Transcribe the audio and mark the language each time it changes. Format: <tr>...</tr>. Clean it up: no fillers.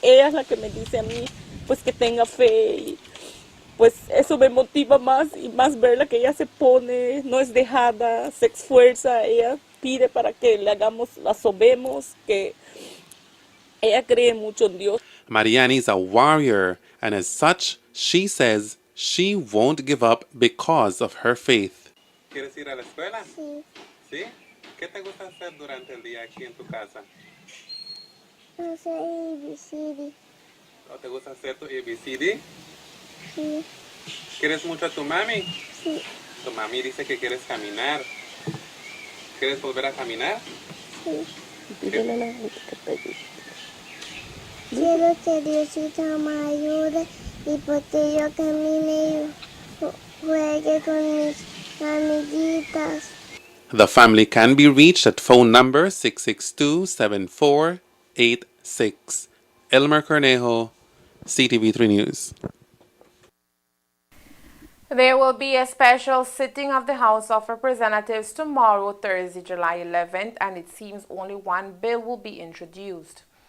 <es>Ella es la que me dice a mí, pues que tenga fe, y pues eso me motiva más y más verla que ella se pone, no es dejada, se esfuerza, ella pide para que le hagamos, la sobemos, que ella cree mucho en Dios.</es> <en>Mariani is a warrior, and as such, she says she won't give up because of her faith.</en> <es>¿Quieres ir a la escuela? Sí. ¿Sí? ¿Qué te gusta hacer durante el día aquí en tu casa? No sé ABCD. ¿O te gusta hacer tu ABCD? Sí. ¿Quieres mucho a tu mami? Sí. Tu mami dice que quieres caminar. ¿Quieres volver a caminar? Sí. Dígale a la gente que te ayude. Quiero que Diosito me ayude y porque yo camine y juegue con mis amiguitas.</es> <en>The family can be reached at phone number 662-7486. Elmer Cornejo, Ctv3 News. There will be a special sitting of the House of Representatives tomorrow, Thursday, July 11th, and it seems only one bill will be introduced.</en>